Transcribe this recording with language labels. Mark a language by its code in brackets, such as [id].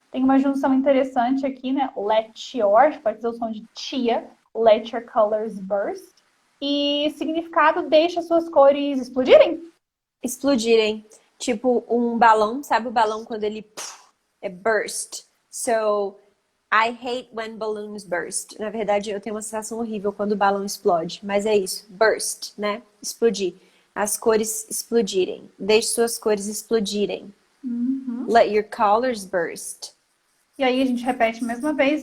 [pt] Tem uma junção interessante aqui, né? [en] Let your, [pt] pode dizer o som de tia. [en] Let your colors burst. [pt] E significado, deixa suas cores explodirem. Explodirem. Tipo um balão, sabe o balão quando ele é burst? [en] So, I hate when balloons burst. [pt] Na verdade, eu tenho uma sensação horrível quando o balão explode. Mas é isso, burst, né? Explodir. As cores explodirem. Deixe suas cores explodirem. [en] Let your colors burst. [pt] E aí a gente repete mais uma vez.